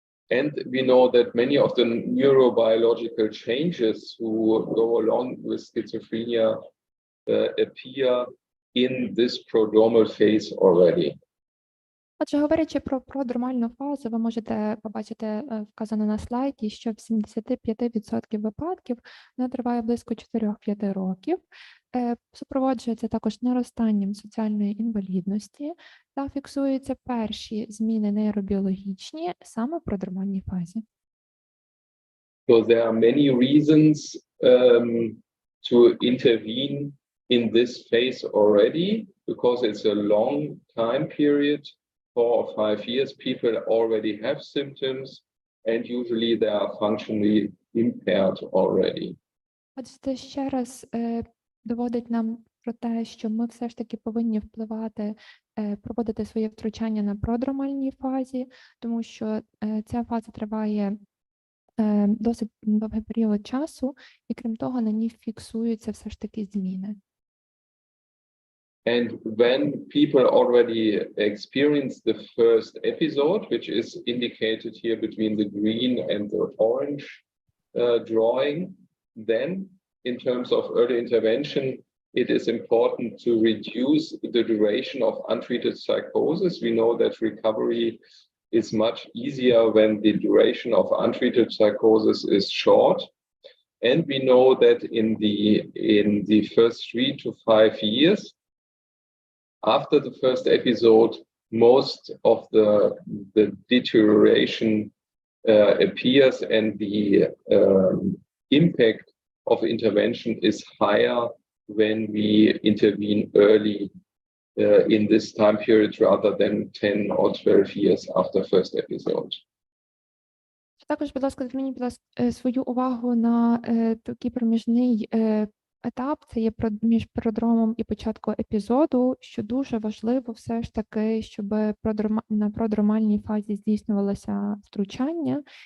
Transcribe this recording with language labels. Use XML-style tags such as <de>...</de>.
<en>And we know that many of the neurobiological changes who go along with schizophrenia appear in this prodromal phase already.</en> <uk>Отже, говорячи про продромальну фазу, ви можете побачити вказано на слайді, що в 75% випадків вона триває близько 4-5 років, супроводжується також наростанням соціальної інвалідності та фіксуються перші зміни нейробіологічні саме в продромальній фазі.</uk> <en>So there are many reasons to intervene in this phase already, because it's a long time period. 4 or 5 years, people already have symptoms, and usually they are functionally impaired already.</en> <uk>Отже, це ще раз доводить нам про те, що ми все ж таки повинні впливати, проводити своє втручання на продромальній фазі, тому що ця фаза триває досить довгий період часу, і крім того, на ній фіксуються все ж таки зміни.</uk> <en>And when people already experience the first episode, which is indicated here between the green and the orange drawing, then in terms of early intervention, it is important to reduce the duration of untreated psychosis. We know that recovery is much easier when the duration of untreated psychosis is short. And we know that in the first 3 to 5 years, after the first episode, most of the deterioration appears, and the impact of intervention is higher when we intervene early in this time period rather than 10 or 12 years after first episode.</en> <uk>Також, будь ласка, зверніть, будь ласка, свою увагу на такий проміжний етап, це є між продромом і початком епізоду, що дуже важливо все ж таки, щоб на продромальній фазі здійснювалося втручання.</uk>